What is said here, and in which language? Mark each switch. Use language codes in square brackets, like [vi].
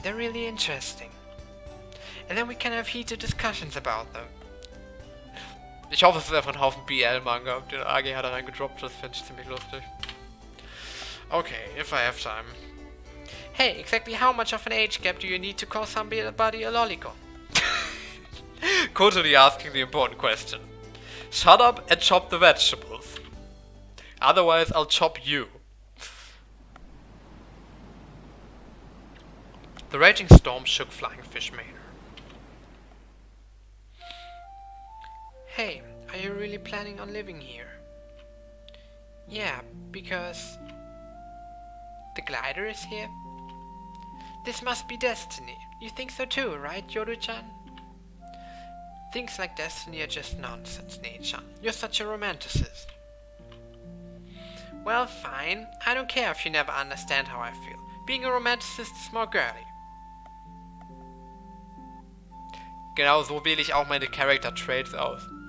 [en] They're really interesting. And then we can have heated discussions about them. [de] Ich hoffe, es ist einfach ein Haufen BL-Manga. Den AG hat er reingedroppt, das fände ich ziemlich lustig. [en] Okay, if I have time. Hey, exactly how much of an age gap do you need to call somebody a lolicon? Totally asking the important question. Shut up and chop the vegetables. Otherwise, I'll chop you. The raging storm shook Flying Fish Manor. Hey, are you really planning on living here? Yeah, because the glider is here? This must be destiny. You think so too, right, Yoru-chan? Things like destiny are just nonsense, Nei-chan. You're such a romanticist. Well, fine. I don't care if you never understand how I feel. Being a romanticist is more girly. [de] Genau so wähle ich auch meine [en] Character Traits [de] aus.